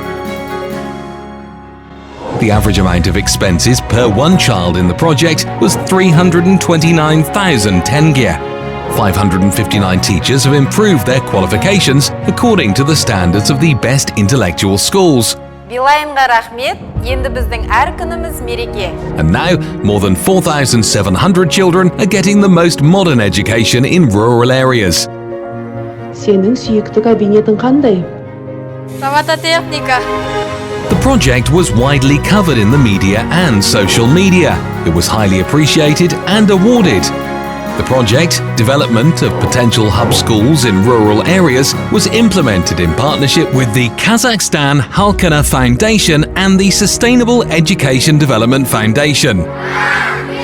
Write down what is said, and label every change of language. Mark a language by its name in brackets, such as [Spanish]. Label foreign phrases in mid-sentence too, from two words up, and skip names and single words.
[English] The average amount of expenses per one child in the project was 329,000 tenge. 559 teachers have improved their qualifications according to the standards of the best intellectual schools. [Kazakh] Билайнға рахмет, енді біздің әр күніміз мереке. [English] And now, more than 4,700 children are getting the most modern education in rural areas. [Kazakh] Сенің сүйікті кабинетің қандай? Робототехника. [English] The project was widely covered in the media and social media. It was highly appreciated and awarded. The project, development of potential hub schools in rural areas, was implemented in partnership with the Kazakhstan Halkana Foundation and the Sustainable Education Development Foundation.